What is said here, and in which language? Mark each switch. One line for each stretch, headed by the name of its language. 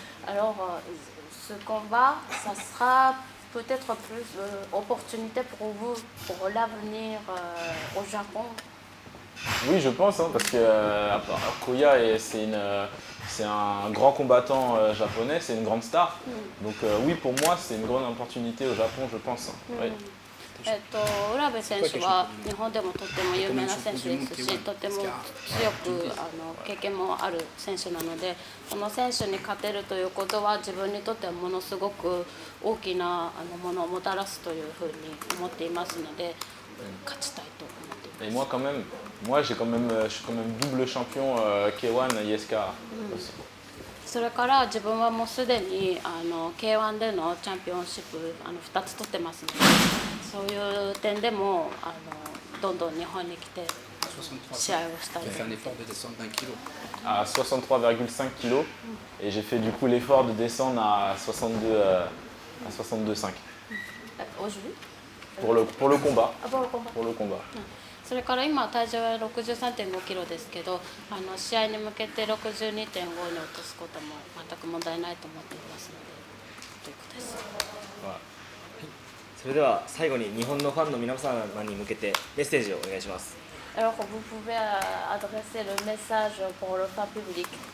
French: Alors, ce combat, ça sera peut-être plus opportunité pour vous, pour l'avenir au Japon. Oui, je pense, parce que Koya, c'est un grand combattant japonais, c'est une grande star. Donc oui, pour moi, c'est une grande opportunité au Japon, je pense. Oui.
Japanese: 浦部選手は日本でもとても有名な選手ですし、とても強く経験もある選手なので、この選手に勝てるということは自分にとってはものすごく大きなものをもたらすというふうに思っていますので、勝ちたいと思っています。
French: Et moi, je suis quand même double champion K1 ISK aussi.
Japanese: それから自分はもうすでにK1 でのチャンピオンシップ2つ取ってますので、そういう点でもどんどん日本に来て試合をしたい
French: J'ai fait un effort de descendre d'1 kg. À 63,5 kg et j'ai fait du coup l'effort de descendre à 62,5 aujourd'hui pour le combat. pour le combat. Pour le combat.
Japanese: それから今体重は63.5 キロですけど、試合に向けて 62.5 に落とすことも全く問題ないと思っていますので、ということです。それでは最後に日本のファンの皆様に向けてメッセージをお願いします。
French: Alors vous pouvez adresser le message pour le fan public.